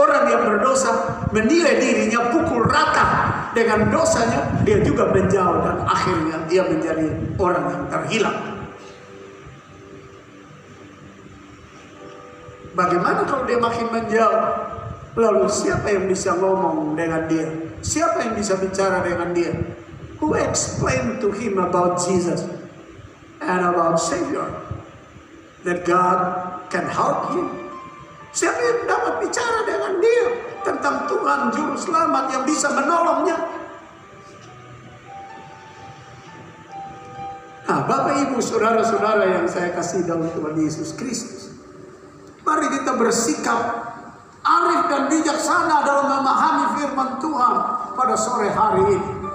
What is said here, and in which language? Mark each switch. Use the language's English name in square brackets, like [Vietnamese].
[Indonesian] Orang yang berdosa menilai dirinya pukul rata dengan dosanya, dia juga menjauh, dan akhirnya dia menjadi orang yang terhilang. Bagaimana kalau dia makin menjauh? Lalu siapa yang bisa ngomong dengan dia? Siapa yang bisa bicara dengan dia? [English] Who explained to him about Jesus and about Savior, that God can help him? [Indonesian] Siapa yang dapat bicara dengan dia tentang Tuhan Juru Selamat yang bisa menolongnya? Nah, Bapak Ibu, saudara-saudara yang saya kasih dalam Tuhan Yesus Kristus, mari kita bersikap arif dan bijaksana dalam memahami firman Tuhan pada sore hari ini.